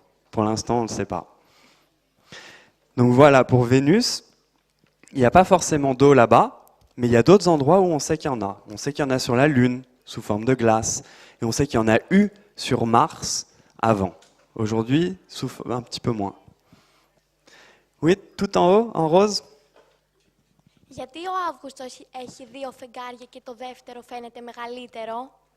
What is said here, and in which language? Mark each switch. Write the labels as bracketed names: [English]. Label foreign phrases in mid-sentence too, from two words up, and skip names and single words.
[French] Pour l'instant, on ne le sait pas. Donc voilà, pour Vénus, il n'y a pas forcément d'eau là-bas, mais il y a d'autres endroits où on sait qu'il y en a. On sait qu'il y en a sur la Lune, sous forme de glace, et on sait qu'il y en a eu sur Mars avant. Aujourd'hui, un petit peu moins. Oui, tout en haut, en rose. [Greek] Γιατί ο Αύγουστος έχει 2 φεγγάρια και το δεύτερο φαίνεται μεγαλύτερο?